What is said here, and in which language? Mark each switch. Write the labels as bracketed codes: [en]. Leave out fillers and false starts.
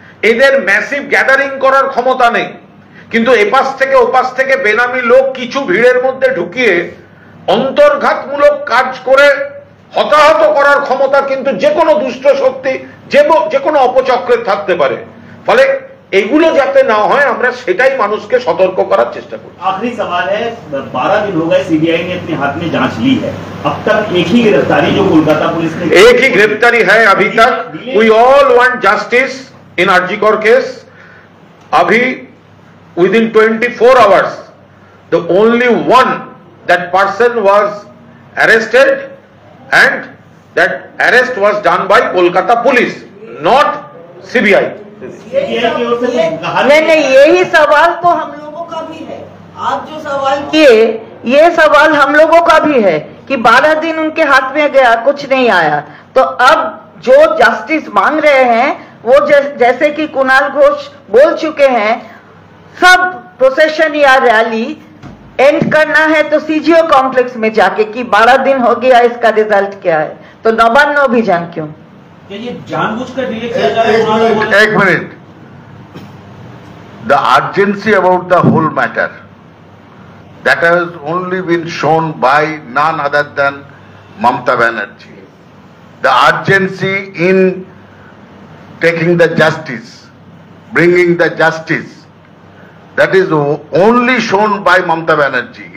[bn] এদের massive gathering করার ক্ষমতা নেই, কিন্তু এপাশ থেকে ওপাশ থেকে বেনামি লোক কিছু ভিড়ের মধ্যে ঢুকিয়ে অন্তর্ঘাতমূলক কাজ করে হতাহত করার ক্ষমতা কিন্তু যে কোনো দুষ্ট শক্তি, যে কোনো অপচক্রের থাকতে পারে। ফলে এগুলো যাতে না হয় আমরা সেটাই মানুষকে সতর্ক করার চেষ্টা করি। [hi] आखिरी सवाल है, 12 दिन हो गए सीबीआई ने अपने हाथ में जांच ली है, अब तक एक ही गिरफ्तारी जो कोलकाता पुलिस ने, एक ही गिरफ्तारी है अभी तक। We all want justice in RG Kar case. [en] अभी within 24 hours the only one that person was arrested and that arrest was done by Kolkata police, not CBI. [hi] नहीं, यही सवाल तो हम लोगों का भी है। आप जो सवाल किए ये सवाल हम लोगों का भी है कि 12 दिन उनके हाथ में गया, कुछ नहीं आया, तो अब जो जस्टिस मांग रहे हैं वो जैसे कि कुणाल घोष बोल चुके हैं, सब प्रोसेशन या रैली एंड करना है तो सीजीओ कॉम्प्लेक्स में जाके कि 12 दिन हो गया, इसका रिजल्ट क्या है, तो नवान्न अभियान क्यों? ये जानबूझकर डिले किया जा रहा है? [en] एक minute, the urgency about the whole matter that has only been shown by none other than Mamata Banerjee. The urgency in taking the justice, bringing the justice, that is only shown by Mamata Banerjee.